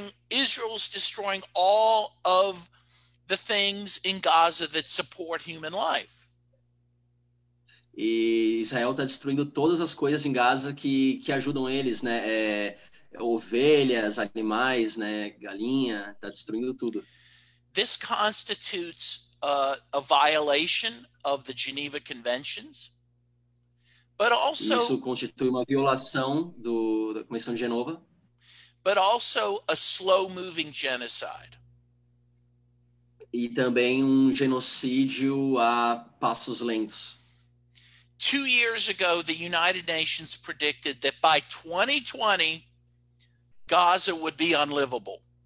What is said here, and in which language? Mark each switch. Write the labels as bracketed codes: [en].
[en] Israel's destroying all of the things in Gaza that support human life. [pt] E Israel está destruindo todas as coisas em Gaza que ajudam eles, né? Ovelhas, animais, né? Galinha, está destruindo tudo. [en] This constitutes a violation of the Geneva Conventions, but also [pt] isso constitui uma violação da Convenção de Genova, [en] but also a slow-moving genocide. [pt] E também genocídio a passos lentos. [en] 2 years ago, the United Nations predicted that by 2020, Gaza would be unlivable.